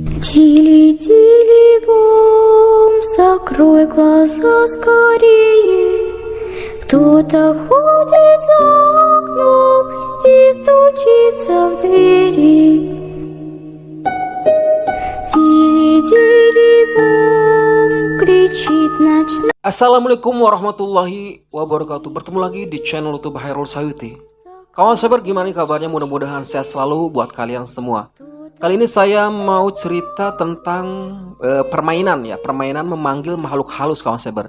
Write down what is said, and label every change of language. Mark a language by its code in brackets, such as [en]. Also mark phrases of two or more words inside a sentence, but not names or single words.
[ru] Тили-тили бом, закрой глаза скорее. Кто-то ходит за окном и стучится в двери. Тили-тили бом, кричит ночной. [ar] السلام عليكم ورحمة الله وبركاته. [id] Bertemu lagi di channel YouTube Hairul Sayuti. Kawan sahabat, gimana kabarnya? Mudah-mudahan sehat selalu buat kalian semua. Kali ini saya mau cerita tentang permainan memanggil makhluk halus, kawan sahabat.